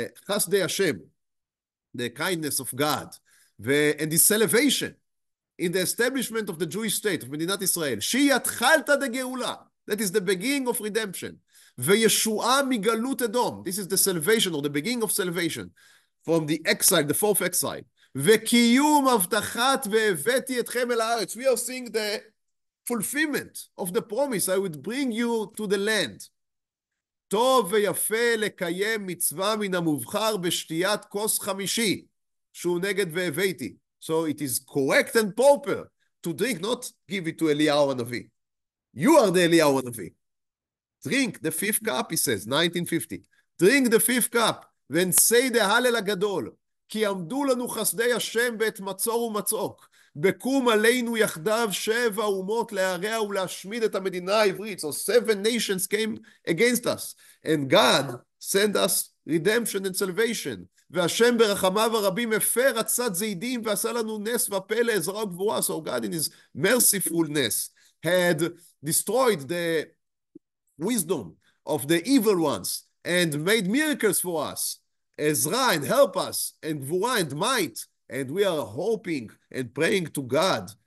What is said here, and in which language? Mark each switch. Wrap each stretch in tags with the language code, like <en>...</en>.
<he>חסדי השם,</he> <en>the kindness of God, and his salvation in the establishment of the Jewish state, of</en> <he>מדינת ישראל, שהיא התחלתא דגאולה,</he> <en>that is the beginning of redemption,</en> <he>וישועה מגלות אדום,</he> <en>this is the salvation or the beginning of salvation, from the exile, the fourth exile,</en> <he>וקיום הבטחת והבאתי אתכם אל הארץ,</he> <en>we are seeing the fulfillment of the promise, I would bring you to the land.</en> <he>טוב ויפה לקיים מצווה מן המובחר בשתיית כוס חמישי, שהוא נגד והבאתי.</he> <en>So it is correct and proper to drink, not give it to Eliyahu הנביא. You are the Eliyahu הנביא. Drink the fifth cup, he says, 1950. Drink the fifth cup, and say the Hallel</en> <he>הגדול, כי עמדו לנו חסדי השם בעת מצור ומצוק, בקום עלינו יחדיו 7 אומות להרע ולהשמיד את המדינה העברית.</he> <en>So 7 nations came against us, and God sent us redemption and salvation.</en> <he>והשם ברחמיו הרבים הפר עצת זידים ועשה לנו נס ופלא עזרה וגבורה.</he> <en>So God in his mercifulness had destroyed the wisdom of the evil ones and made miracles for us, Ezra and help us, and גבורה and might, and we are hoping and praying to God,</en>